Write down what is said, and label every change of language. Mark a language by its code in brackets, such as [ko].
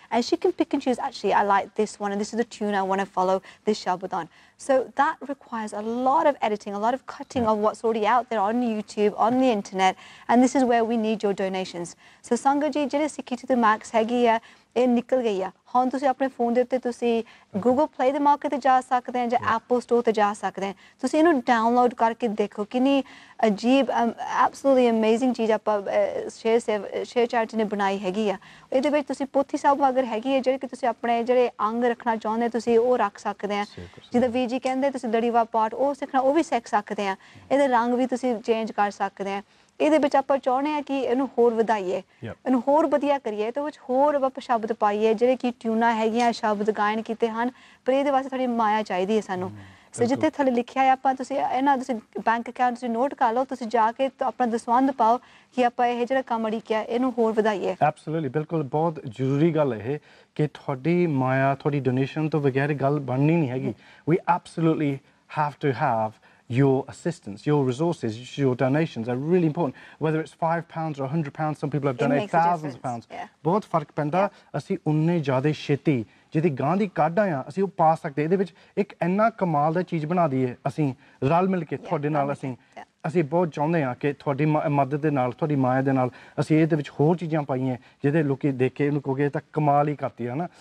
[en] And she can pick and choose, actually, I like this one and this is the tune I want to follow this Shabbat on. So that requires a lot of editing, a lot of cutting of what's already out there on YouTube, on the internet, and this is where we need your donations. So Sangat ji, [pa] ਜਿਹੜੇ Sikhi To The Max ਹੈਗੀ ਆ, ਇਹ ਨਿਕਲ ਗਈ ਆ। ਹੁਣ ਤੁਸੀਂ ਆਪਣੇ ਫੋਨ ਦੇ ਉੱਤੇ ਤੁਸੀਂ Google Play ਦੇ ਮੌਕੇ ਤੇ ਜਾ ਸਕਦੇ ਆ ਜਾਂ Apple Store ਤੇ ਜਾ ਸਕਦੇ ਆ। ਤੁਸੀਂ ਇਹਨੂੰ ਡਾਊਨਲੋਡ ਕਰਕੇ ਦੇਖੋ ਕਿੰਨੀ ਅਜੀਬ [en] absolutely amazing [pa] ਚੀਜ਼ ਆਪਾਂ ਸ਼ੇਅਰ ਚੈਰਿਟੀ ਨੇ ਬਣਾਈ ਹੈਗੀ ਆ। ਇਹਦੇ ਵਿੱਚ ਤੁਸੀਂ ਪੋਥੀ ਸਾਹਿਬ ਅਗਰ ਹੈਗੀ ਹੈ ਜਿਹੜੇ ਕਿ ਤੁਸੀਂ ਆਪਣੇ ਜਿਹੜੇ ਅੰਗ ਰੱਖਣਾ ਚਾਹੁੰਦੇ ਤੁਸੀਂ ਉਹ ਰੱਖ ਸਕਦੇ ਆ। ਜਿੱਦਾਂ ਵੀਰ ਜੀ ਕਹਿੰਦੇ ਤੁਸੀਂ ਲੜੀਵਾਰ ਪਾਠ ਉਹ ਸਿੱਖਣਾ ਉਹ ਵੀ ਸਿੱਖ ਸਕਦੇ ਆ। ਇਹਦੇ ਰੰਗ ਵੀ ਤੁਸੀਂ ਚੇਂਜ ਕਰ ਸਕਦੇ ਆ। ਇਹਦੇ ਵਿੱਚ ਆਪਾਂ ਚਾਹੁੰਦੇ ਆ ਕਿ ਇਹਨੂੰ ਹੋਰ ਵਧਾਈਏ, ਇਹਨੂੰ ਹੋਰ ਵਧੀਆ ਕਰੀਏ ਤੇ ਵਿੱਚ ਹੋਰ ਆਪਾਂ ਸ਼ਬਦ ਪਾਈਏ ਜਿਹੜੇ ਕਿ ਟਿਊਨਾਂ ਹੈਗੀਆਂ ਸ਼ਬਦ ਗਾਇਨ ਕੀਤੇ ਹਨ ਪਰ ਇਹਦੇ ਵਾਸਤੇ ਥੋੜੀ ਮਾਇਆ ਚਾਹੀਦੀ ਹੈ ਸਾਨੂੰ। ਸੋ ਜਿੱਥੇ ਥੱਲੇ ਲਿਖਿਆ ਹੈ ਆਪਾਂ ਤੁਸੀਂ ਇਹਨਾਂ ਤੁਸੀਂ ਬੈਂਕ ਅਕਾਊਂਟ ਤੁਸੀਂ ਨੋਟ ਕਰ ਲਓ ਤੁਸੀਂ ਜਾ ਕੇ ਆਪਣਾ ਦਸਵੰਧ ਪਾਓ ਕਿ ਆਪਾਂ ਇਹ ਜਿਹੜਾ ਕੰਮ ਅੜਿੱਕਿਆ ਇਹਨੂੰ ਹੋਰ ਵਧਾਈਏ। ਐਬਸੋਲੂਟਲੀ ਬਿਲਕੁਲ ਬਹੁਤ ਜ਼ਰੂਰੀ ਗੱਲ ਇਹ ਕਿ ਤੁਹਾਡੀ ਮਾਇਆ ਤੁਹਾਡੀ ਡੋਨੇਸ਼ਨ ਤੋਂ ਬਗੈਰ ਗੱਲ ਬਣਨੀ ਨਹੀਂ ਹੈਗੀ। [en] We absolutely have to have your assistance, your resources, your donations are really important. Whether it's £5 or £100, some people have donated thousands of pounds. [pa] ਬਹੁਤ ਫਰਕ ਪੈਂਦਾ। ਅਸੀਂ ਉਨੇ ਜ਼ਿਆਦਾ ਛੇਤੀ ਜਿਹਦੀ ਗਾਂ ਦੀ ਕਾਢਾਂ ਆ ਅਸੀਂ ਉਹ ਪਾ ਸਕਦੇ। ਇਹਦੇ ਵਿੱਚ ਇੱਕ ਇੰਨਾ ਕਮਾਲ ਦਾ ਚੀਜ਼ ਬਣਾ ਦਈਏ ਅਸੀਂ ਰਲ ਮਿਲ ਕੇ ਤੁਹਾਡੇ ਨਾਲ ਅਸੀਂ ਬਹੁਤ ਚਾਹੁੰਦੇ ਹਾਂ ਕਿ ਤੁਹਾਡੀ ਮਦਦ ਦੇ ਨਾਲ ਤੁਹਾਡੀ ਮਾਇਆ ਦੇ ਨਾਲ ਅਸੀਂ ਇਹਦੇ ਵਿੱਚ ਹੋਰ ਚੀਜ਼ਾਂ ਪਾਈਆਂ ਜਿਹਦੇ ਲੋਕੀ ਦੇਖ ਕੇ ਇਹਨੂੰ ਕਹੋਗੇ ਤਾਂ ਕਮਾਲ ਹੀ ਕਰਤੀ ਹੈ ਨਾ।